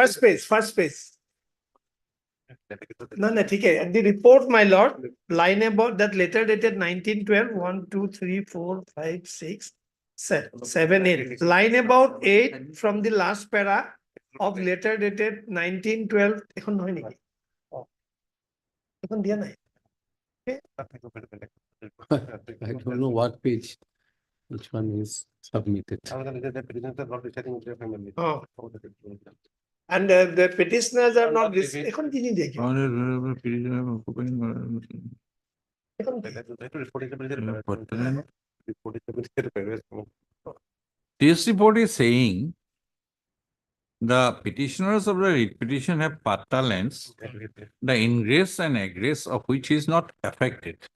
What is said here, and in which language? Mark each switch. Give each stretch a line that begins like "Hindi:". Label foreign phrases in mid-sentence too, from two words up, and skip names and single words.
English: First page. No, okay. And the report, my lord, line about that letter dated 1912, 1, 2, 3, 4, 5, 6, 7, 8. Line about 8 from the last para of letter dated 1912.
Assamese: এখন নহয় নেকি? এখন দিয়া নাই।
English: I don't know what page, which one is submitted. Oh. And the petitioners are not this.
Assamese: এখন কি নিয়ে দেখি?
English: This report is saying the petitioners of the writ petition have patta lands, the ingress and egress of which is not affected.